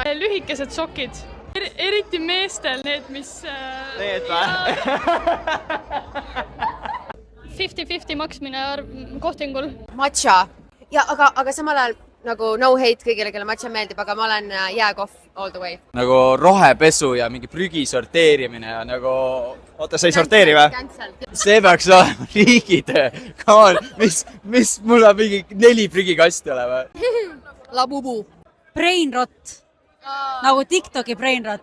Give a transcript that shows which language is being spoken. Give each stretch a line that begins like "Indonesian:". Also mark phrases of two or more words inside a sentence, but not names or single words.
Estonian: Lühikesed sokid. Eriti meestel need, mis... Need või? 50-50 maksmine kohtingul. Matcha. Ja, aga samal ajal nagu
English: no hate
Estonian: kõigile, kelle matcha meeldib, aga ma olen jääkohv
English: all the way.
Estonian: Nagu rohepesu ja mingi prügi sorteerimine ja nagu... Oota, sa ei sorteeri või? See peaks olema riigitöö.
English: Come on,
Estonian: mis mul on mingi 4 prügikasti olema? Labubu. Brainrot. Nagu TikToki brainrot.